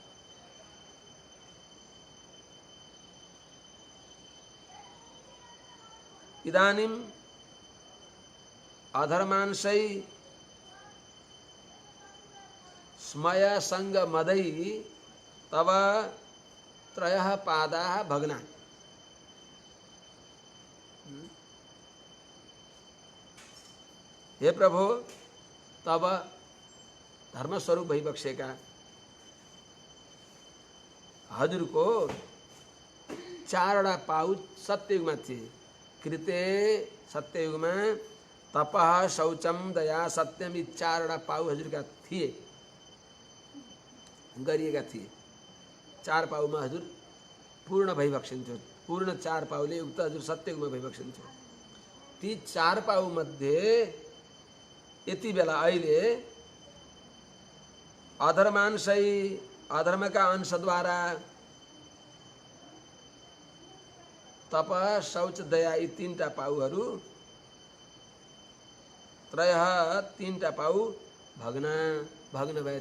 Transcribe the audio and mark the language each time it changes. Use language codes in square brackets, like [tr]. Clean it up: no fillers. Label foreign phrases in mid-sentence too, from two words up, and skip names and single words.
[sa] इदानीम् अधर्मांसै स्मय संग मदै तव त्रयः पादाः भग्ना। [ne] हे प्रभु, तब धर्मस्वरूप भइबक्सेका हजुरको चारवटा पाउ सत्ययुगमा थिए। कृते सत्ययुगमा [sa] तपः शौचम दया सत्यम [ne] यी चारवटा पाउ हजुरका थिए, गरिएका थिए। चार पाउमा हजुर पूर्ण भइबक्सिन्थ्यो। पूर्ण चार पाउले युक्त हजुर सत्ययुगमा भइबक्सिन्थ्यो। ती चार पाउ मध्ये यति बेला अहिले अधर्मांशै अधर्मका अंशद्वारा तप शौच दया यी तीनटा पाउहरू त्रयः तीनटा पाउ भग्न भए।